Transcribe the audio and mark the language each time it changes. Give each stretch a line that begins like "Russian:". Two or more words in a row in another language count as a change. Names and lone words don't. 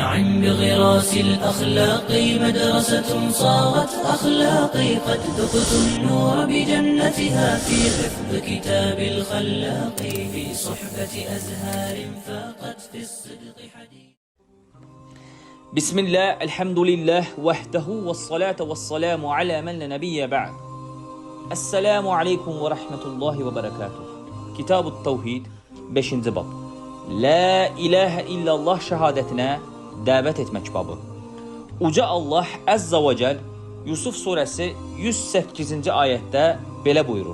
Arabic: بغراس الأخلاق مدرسة صارت أخلاقي قد ذقت النور بجنتها في حفظ كتاب الخلاق في صحبة أزهار فاقت في الصدق حديث. بسم الله الحمد لله وحده والصلاة والسلام على من لا نبي بعد. السلام عليكم ورحمة الله وبركاته.
Azerbaijani: Kitab-ı Tevhid 5-ci bab.
Arabic: لا إله إلا الله
Azerbaijani: şəhadətinə dəvət etmək babı. Uca Allah
Arabic: عز وجل
Azerbaijani: Yusuf surəsi 108-ci ayətdə belə buyurur.